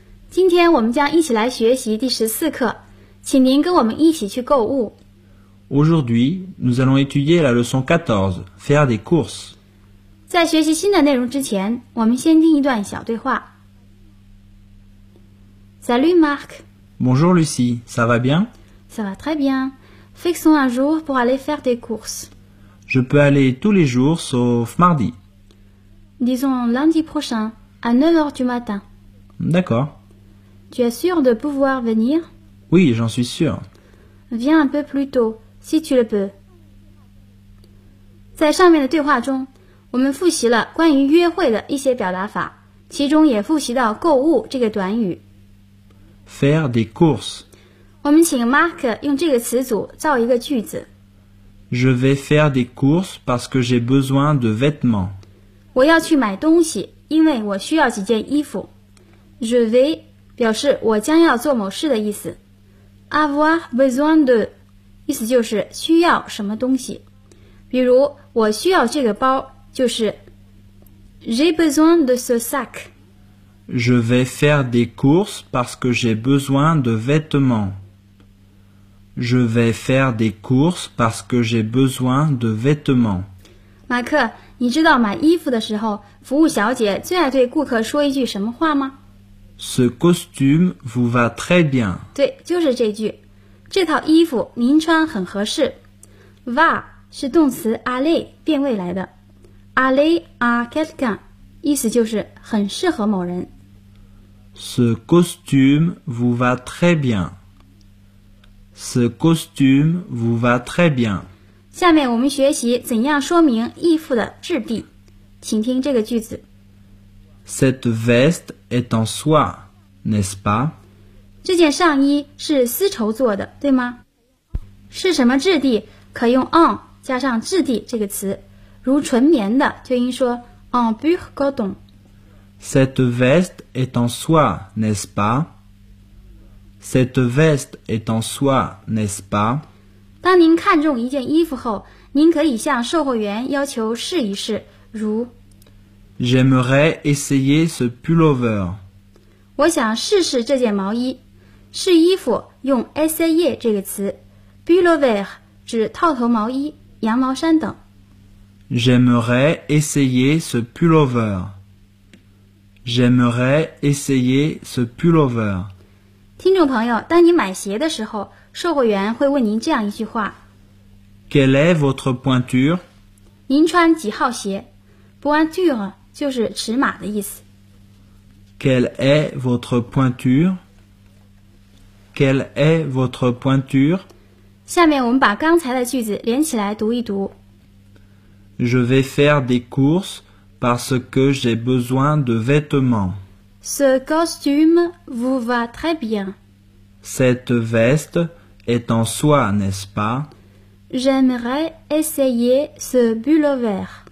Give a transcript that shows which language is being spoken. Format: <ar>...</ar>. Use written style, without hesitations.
<zh>今天我们将一起来学习第14课，请您跟我们一起去购物。</zh> <fr>Aujourd'hui, nous allons étudier la leçon 14, faire des courses。</fr> <zh>在学习新的内容之前，我们先听一段小对话。</zh> <fr>Salut Marc。 Bonjour Lucie, ça va bien? Ça va très bien。 Fixons un jour pour aller faire des courses. Je peux aller tous les jours sauf mardi. Disons lundi prochain, à 9h du matin. D'accord. Tu es sûr de pouvoir venir? Oui, j'en suis sûr. Viens un peu plus tôt, si tu le peux.</fr> <zh>在上面的对话中，我们复习了关于约会的一些表达法，其中也复习到购物这个短语。</zh> <fr>Faire des courses.</fr> <zh>我们请 Marc 用这个词组造一个句子。</zh> <fr>Je vais faire des courses parce que j'ai besoin de vêtements.</fr> <zh>我要去买东西，因为我需要几件衣服。</zh> <fr>Je vais</fr> <zh>表示我将要做某事的意思。</zh> <fr>Avoir besoin de</fr> <zh>意思就是需要什么东西。比如我需要这个包，就是</zh> <fr>J'ai besoin de ce sac. Je vais faire des courses parce que j'ai besoin de vêtements. Je vais faire des courses parce que j'ai besoin de vêtements.</fr> <zh>Marc, 你知道买衣服的时候，服务小姐最爱对顾客说一句什么话吗？</zh> <fr>Ce costume vous va très bien.</fr> <zh>对，就是这句。这套衣服您穿很合适。 Va 是动词 aller 变位来的。</zh> <fr>Aller à quelqu'un.</fr> <zh>意思就是很适合某人。</zh> <fr>Ce costume vous va très bien. Ce costume vous va très bien.</fr> <zh>下面我们学习怎样说明衣服的质地，请听这个句子。</zh> <fr>Cette veste est en soie, n'est-ce pas?</fr> <zh>这件上衣是丝绸做的，对吗？是什么质地？可用 en 加上质地这个词，如纯棉的就应说</zh> <fr>en pur coton。 Cette veste est en soie, n'est-ce pas? Cette veste est en soie, n'est-ce pas?</fr> <zh>当您看中一件衣服后，您可以向售货员要求试一试，如</zh> <fr>J'aimerais essayer ce pullover.</fr> <zh>我想试试这件毛衣。试衣服用 essayer 这个词 ，pullover 指套头毛衣、羊毛衫等。</zh> <fr>J'aimerais essayer ce pullover. J'aimerais essayer ce pullover.</fr> <zh>听众朋友，当你买鞋的时候，售货员会问您这样一句话</zh> <fr>：Quelle est votre pointure？</fr> <zh>您穿几号鞋 ？Pointure 就是尺码的意思。</zh> <fr>Quelle est votre pointure？ Quelle est votre pointure？</fr> <zh>下面我们把刚才的句子连起来读一读。</zh> <fr>Je vais faire des courses parce que j'ai besoin de vêtements. Ce costume vous va très bien. Cette veste est en soie, n'est-ce pas? J'aimerais essayer ce pullover.</fr>